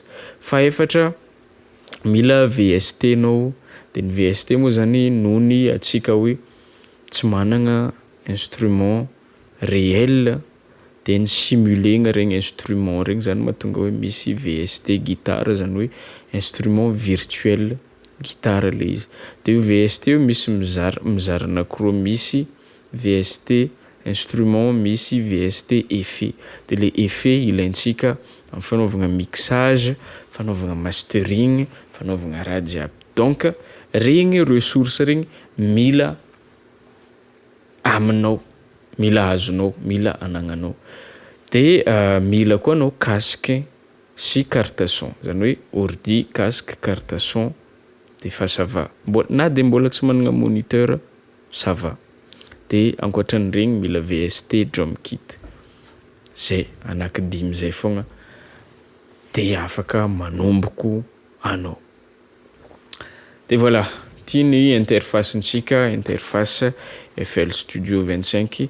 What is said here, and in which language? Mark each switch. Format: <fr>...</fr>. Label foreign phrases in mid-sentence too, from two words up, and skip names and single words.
<mg>Faefatra, mila VST anao, de ny VST moa zany nohony antsika hoe tsy managna</mg> <fr>instrument réel</fr> <mg>de ny simulegna regny instrument regny zany mahatonga hoe misy VST guitare zany hoe</mg> <fr>instrument virtuel guitare</fr> <mg>le izy. De io VST io misy mizara anankiroa, misy VST instrument, misy VST effet. De le effet ilaintsika amin'ny fanaovagna mixage, fanaovagna mastering, fanaovagna raha jiaby. Donc Regny ressources regny mila aminao, mila azonao, mila anagnanao. De mila koa anao casque sy</mg> <fr>carte son,</fr> <mg>zany hoe</mg> <fr>ordi, casque, carte son</fr> <mg>de fa</mg> <fr>ça va.</fr> <mg>Na de mbola tsy managna moniteur,</mg> <fr>ça va.</fr> <mg>De ankoatran'regny mila VST</mg> <en>drum kit.</en> <mg>Zay anankidimy zay fogna de afaka manomboko anao. De voilà, ty ny interface-ntsika, interface FL Studio 25.</mg>